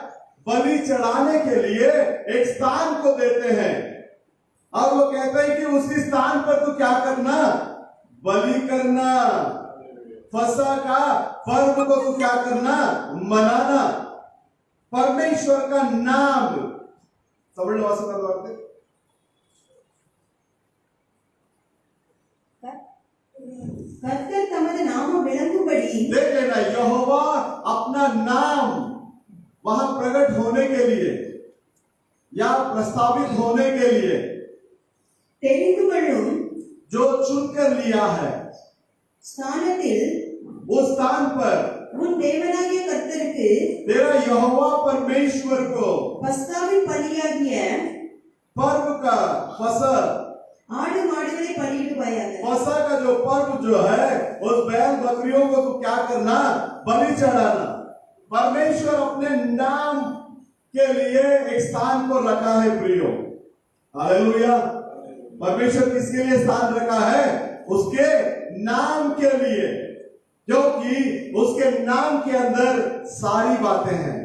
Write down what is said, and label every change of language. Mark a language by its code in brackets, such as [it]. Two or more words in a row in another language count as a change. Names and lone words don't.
[hi] बलि चढ़ाने के लिए एक स्थान को देते हैं और वो कहते हैं कि उसी स्थान पर तो क्या करना? बलि करना। फसह का पर्व को तो क्या करना? मनाना। परमेश्वर का नाम समझ लो। [ta] கர்த்தர் தமது நாமம் விளங்கும்படி [hi] देख लेना, यहोवा अपना नाम वहां प्रकट होने के लिए या प्रस्तावित होने के लिए [ta] தெரிந்து கொள்ளும் [hi] जो चुनकर लिया है, [ta] ஸ்தானத்தில் [hi] उस स्थान पर [ta] உன் தேவனாகிய கர்த்தருக்கு [hi] तेरा यहोवा परमेश्वर को [ta] பஸ்காவின் பலியாகிய [hi] पर्व का फसह, [ta] ஆடு மாடுகளை பலியிடுவாயாக। [hi] फसह का जो पर्व जो है उस बैल बकरियों को तो क्या करना? बलि चढ़ाना। परमेश्वर अपने नाम के लिए एक स्थान को रखा है प्रियो। हालेलुया। परमेश्वर किसके लिए स्थान रखा है? उसके नाम के लिए, क्योंकि उसके नाम के अंदर सारी बातें हैं।